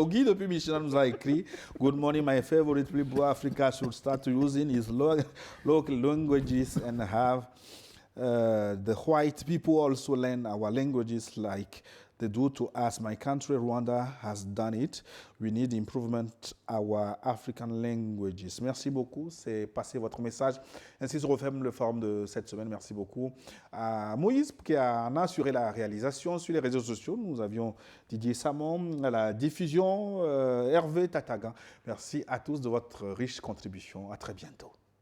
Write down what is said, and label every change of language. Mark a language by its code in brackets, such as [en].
[en] Guy, [fr] depuis Michel, nous a écrit [en] « Good morning, my favorite people. Africa should start using its local languages and have the white people also learn our languages like they do to us. My country, Rwanda, has done it. We need improvement our African languages. » [fr] Merci beaucoup. C'est passé votre message. Ainsi se referme le forum de cette semaine. Merci beaucoup à Moïse qui en a assuré la réalisation sur les réseaux sociaux. Nous avions Didier Samon à la diffusion, Hervé Tatagan. Merci à tous de votre riche contribution. À très bientôt.